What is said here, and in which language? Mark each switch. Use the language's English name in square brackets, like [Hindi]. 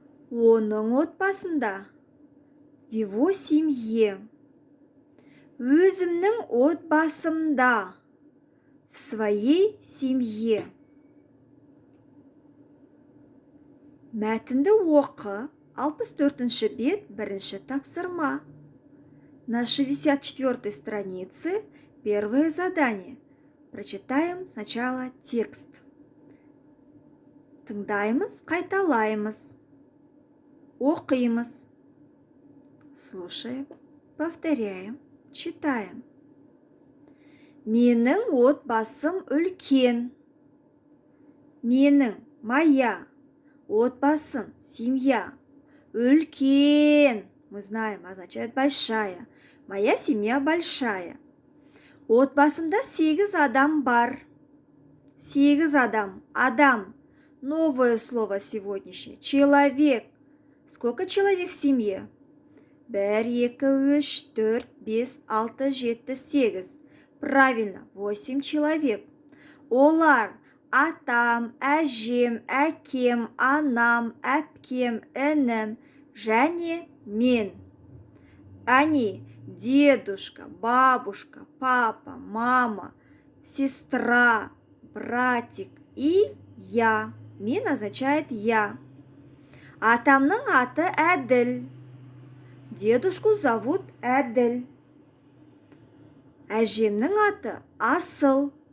[Kazakh] Оның отбасында, [Russian] в его семье. [Kazakh] Өзімнің отбасымда, [Russian] в своей семье. [Kazakh] Мәтінді оқы, 64-ші бет, бірінші тапсырма. [Russian] На 64-й странице первое задание. Прочитаем сначала текст. [Kazakh] Тыңдаймыз, қайталаймыз. Оқимыз. [Russian] Слушаем, повторяем, читаем. [Kazakh] Менің отбасым үлкен. Менің, моя, отбасым, семья. [Russian] Үлкен, мы знаем, означает большая. Моя семья большая. [Kazakh] Отбасымда 8 адам бар. 8 адам. Адам. [Russian] Новое слово сегодняшнее. Человек. Сколько человек в семье? 1, 2, 3, 4, 5, 6, 7, 8. Правильно, 8 человек. [Kazakh] Олар атам, әжем, әкем, анам, әпкем, інім, және мен. [Russian] Они дедушка, бабушка, папа, мама, сестра, братик и я. [Kazakh] Мен [Russian] означает я. [Kazakh] Атамның аты Әділ. [Russian] Дедушку зовут Әділ. [Kazakh] Әжемнің аты Асыл.